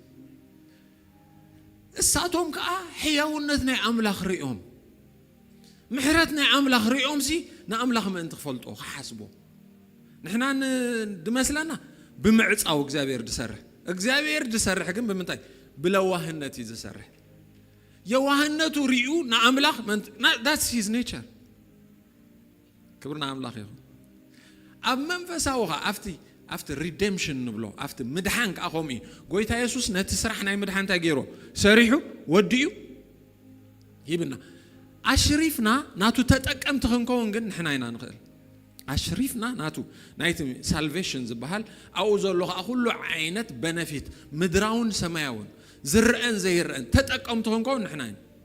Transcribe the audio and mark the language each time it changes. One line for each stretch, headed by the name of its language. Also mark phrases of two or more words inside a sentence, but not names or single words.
Tigrinya: እሳቶም ከኣ ሕያውነት ናይ አምላኽ ሪኦም ምሕረት ናይ አምላኽ ሪኦም ሲ ንአምላኽ ምእንቲ ክፈልጦ ክሓስቦ ንሕና ድመስለና ብምዕፃው እግዚአብሔር ድሰርሕ ግን ብምንታይ ብለዋህነት እዩ ዝሰርሕ የዋህነቱ ሪኡ ንአምላኽ
English: that's his nature
Tigrinya: ክብርና አምላኽ ይኹን ኣብ መንፈሳውኻ
English: after redemption
Tigrinya: ንብሎ after ምድሓን ከኣኸም እዩ ጎይታ ኢየሱስ ነቲ ስራሕ ናይ ምድሓን እንታይ ገይሮ ሰሪሑ ወዲኡ ይብና አሽሪፍና ናቱ ተጠቀምቲ ክንከውን ግን ንሕና ኢና ንኽእል አሽሪፍና ናቱ ናይቲ ሳልቬሽን ዝበሃል ኣብኡ ዘሎ ከዓ ኩሉ ዓይነት በነፊት ምድራውን ሰማያውን ዝርአን ዘይርአን ተጠቀምቲ ክንከውን ንሕና ኢና